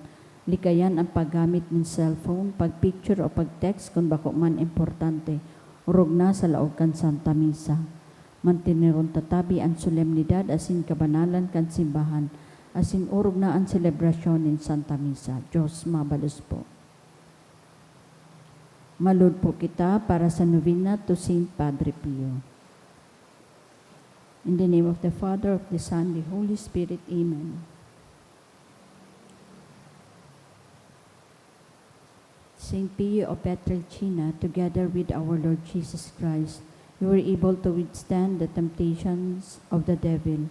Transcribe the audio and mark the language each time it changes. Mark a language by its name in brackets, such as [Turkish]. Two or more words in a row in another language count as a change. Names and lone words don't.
[Bikol] Likayan ang paggamit ng cellphone, pag-picture o pag-text kung bako man importante, urog na sa laog kan Santa Misa. Mantineron tatabi ang solemnidad asin kabanalan kan simbahan, asin urog na ang selebrasyon ng Santa Misa. Diyos mabalos po. Malud po kita para sa [English] novena to [Bikol] Saint Padre Pio. [English] In the name of the Father, of the Son, the Holy Spirit. Amen. Saint Pio of Pietrelcina, together with our Lord Jesus Christ, you were able to withstand the temptations of the devil.